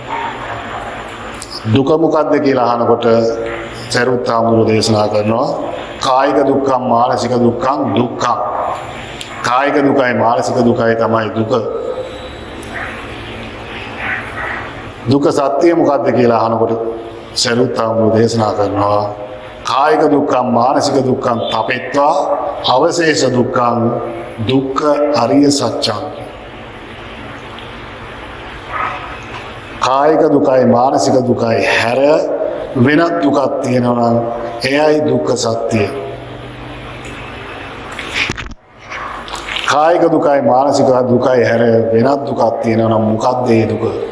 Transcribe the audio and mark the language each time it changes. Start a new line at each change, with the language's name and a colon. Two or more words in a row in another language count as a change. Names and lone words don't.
Sinhala: දුක මොකක්ද කියලා අහනකොට සරියුත් හාමුදුරුවෝ දේශනා කරනවා
Pali: කායික දුක්ඛම් මානසික දුක්ඛම් දුක්ඛම්.
Sinhala: කායික දුකයි මානසික දුකයි තමයි දුක. දුක්ඛ සත්‍ය මොකක්ද කියලා අහනකොට සරුවත් ආමෝ දේශනා කරනවා
Pali: කායික දුක්ඛං මානසික දුක්ඛං තපෙත්වා අවශේෂ දුක්ඛං දුක්ඛ අරිය සත්‍යං.
Sinhala: කායික දුකයි මානසික දුකයි හැර වෙනත් දුකක් තියෙනවා නම් එයයි දුක්ඛ සත්‍යය. කායික දුකයි මානසික දුකයි හැර වෙනත් දුකක් තියෙනවා නම් මොකක්ද ඒ දුක?